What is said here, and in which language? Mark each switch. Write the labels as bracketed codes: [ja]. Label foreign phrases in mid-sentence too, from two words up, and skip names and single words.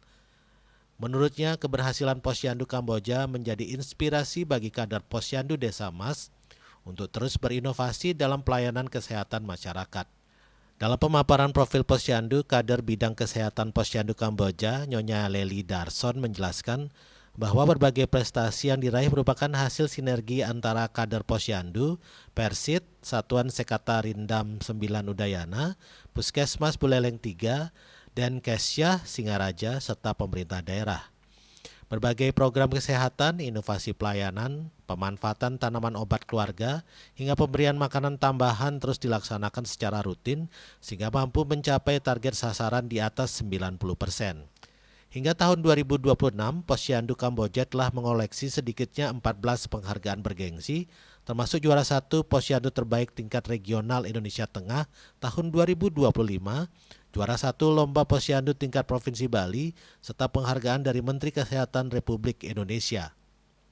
[id] Menurutnya, keberhasilan Posyandu Kamboja menjadi inspirasi bagi kader Posyandu Desa Mas untuk terus berinovasi dalam pelayanan kesehatan masyarakat. Dalam pemaparan profil Posyandu, kader bidang kesehatan Posyandu Kamboja, Nyonya Leli Darson menjelaskan bahwa berbagai prestasi yang diraih merupakan hasil sinergi antara kader Posyandu, Persit, Satuan Secata Rindam 9 Udayana, Puskesmas Buleleng 3, dan Kesyah Singaraja, serta pemerintah daerah. Berbagai program kesehatan, inovasi pelayanan, pemanfaatan tanaman obat keluarga, hingga pemberian makanan tambahan terus dilaksanakan secara rutin sehingga mampu mencapai target sasaran di atas 90%. Hingga tahun 2026, Posyandu Kamboja telah mengoleksi sedikitnya 14 penghargaan bergengsi, termasuk juara satu Posyandu terbaik tingkat regional Indonesia Tengah tahun 2025, juara satu Lomba Posyandu tingkat Provinsi Bali, serta penghargaan dari Menteri Kesehatan Republik Indonesia.